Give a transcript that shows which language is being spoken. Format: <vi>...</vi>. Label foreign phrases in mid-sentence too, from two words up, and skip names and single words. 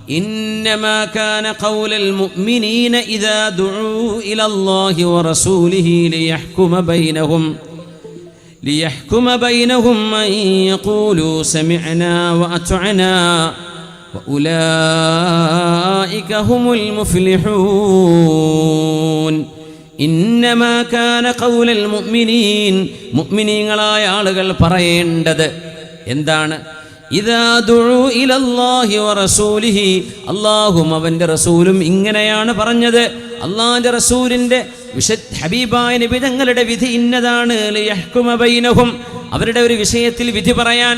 <ar>إنما كان قول المؤمنين إذا دعوا إلى الله ورسوله ليحكم بينهم أن يقولوا سمعنا وأطعنا وأولئك هم المفلحون. إنما كان قول المؤمنين</ar> <ml>മുഅ്മിനീങ്ങളായ ആളുകൾ പറയേണ്ടത് എന്താണ്?</ml> <ar>إذا دعوا إلى الله ورسوله,</ar> <ml>അല്ലാഹും അവൻ്റെ റസൂലും ഇങ്ങനെയാണ് പറഞ്ഞത്. അല്ലാഹുവിൻ്റെ റസൂലിൻ്റെ ഹബീബായ നബി തങ്ങളുടെ വിധി ഇന്നതാണ്.</ml> <ar>ليحكم بينهم,</ar> <ml>അവരുടെ ഒരു വിഷയത്തിൽ വിധി പറയാൻ.</ml>